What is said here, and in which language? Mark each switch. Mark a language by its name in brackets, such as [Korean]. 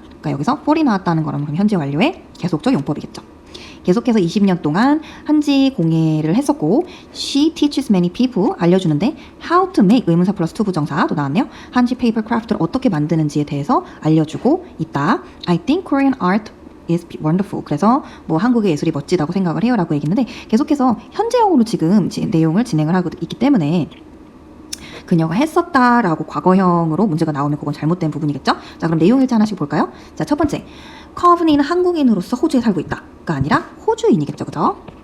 [Korean] 그러니까 여기서 for이 나왔다는 거는 그럼 현재 완료의 계속적 용법이겠죠. 계속해서 20년 동안 한지 공예를 했었고 [English] she teaches many people [Korean] 알려주는데 [English] how to make [Korean] 의문사 플러스 to 부정사도 나왔네요. 한지 paper craft를 어떻게 만드는지에 대해서 알려주고 있다. [English] I think Korean art is wonderful. [Korean] 그래서 뭐 한국의 예술이 멋지다고 생각을 해요 라고 얘기했는데 계속해서 현재형으로 지금 내용을 진행을 하고 있기 때문에 그녀가 했었다라고 과거형으로 문제가 나오면 그건 잘못된 부분이겠죠? 자, 그럼 내용 일자 하나씩 볼까요? 자, 첫 번째, 커브니는 한국인으로서 호주에 살고 있다가 아니라 호주인이겠죠, 그죠?